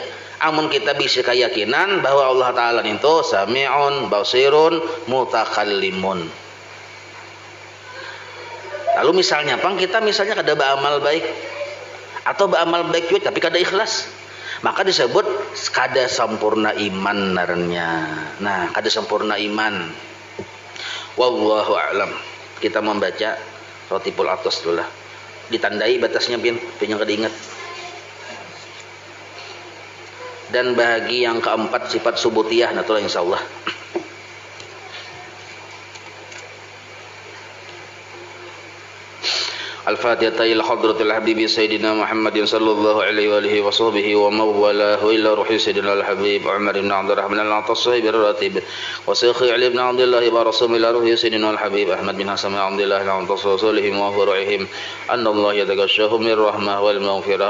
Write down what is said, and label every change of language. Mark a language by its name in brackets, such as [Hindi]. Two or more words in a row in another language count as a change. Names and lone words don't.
[Banjar] Amun kita bisa keyakinan bahwa Allah Ta'ala itu [Arabic] سميع بصير متكلم. [Banjar] Lalu misalnya, kita misalnya kada beramal baik, atau beramal baik juga tapi kada ikhlas, maka disebut kada sempurna iman narnya. Nah, kada sempurna iman. [Arabic] والله أعلم. [Banjar] Kita membaca Rotipul Atos dulu lah. Ditandai batasnya pin yang kada ingat. Dan bahagi yang keempat sifat subutiyah natulah insyaallah. [Arabic] الفاتحة إلى حضرة الحبيب سيدنا محمد صلى الله عليه وآله وصحبه ومن والاه إلى روح سيدنا الحبيب عمر بن عبد الرحمن العطاس الراتب وشيخ علي بن عبد الله برسوم إلى روح سيدنا الحبيب أحمد بن حسن عبد الله العطاس وصلهم وفرعهم أن الله يتغشاهم بالرحمة والمغفرة.